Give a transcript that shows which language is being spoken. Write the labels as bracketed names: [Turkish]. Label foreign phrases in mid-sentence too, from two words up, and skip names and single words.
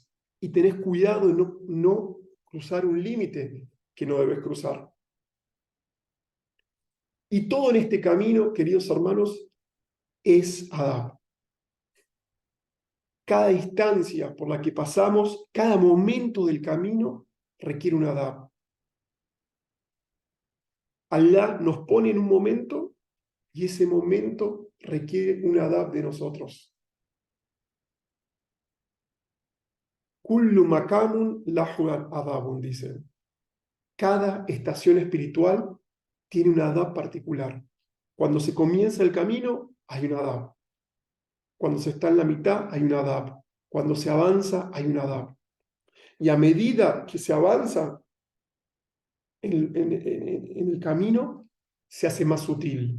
[Spanish] Y tenés cuidado de no cruzar un límite que no debes cruzar. Y todo en este camino, queridos hermanos, es adab. Cada instancia por la que pasamos, cada momento del camino requiere un adab. Allah nos pone en un momento y ese momento requiere un adab de nosotros. [Arabic] كل مقام له أدب, [Spanish] dicen. Cada estación espiritual tiene un adab particular. Cuando se comienza el camino, hay un adab. Cuando se está en la mitad, hay un adab. Cuando se avanza, hay un adab. Y a medida que se avanza en el camino, se hace más sutil.